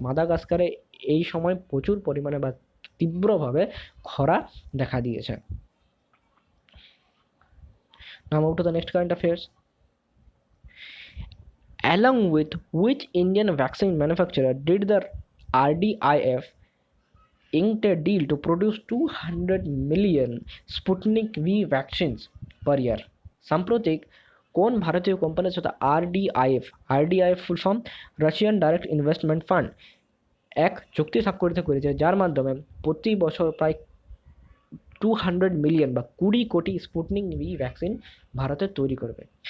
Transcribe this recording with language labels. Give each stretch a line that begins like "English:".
Bangla: মাদাগাস্কারে এই সময় প্রচুর পরিমাণে বা তীব্রভাবে খরা দেখা দিয়েছে।
English: Now move to the next current affairs. Along with which Indian vaccine manufacturer did the RDIF inked a deal to produce 200 million Sputnik V vaccines per year?
Bangla: সাম্প্রতিক কোন ভারতীয় কোম্পানির সাথে আরডিআইএফ full form Russian direct investment fund এক চুক্তি স্বাক্ষরিত করেছে যার মাধ্যমে প্রতি বছর প্রায় 200 মিলিয়ন বা 20 কোটি স্পুটনিক ভি ভ্যাকসিন ভারতে তৈরি করবে?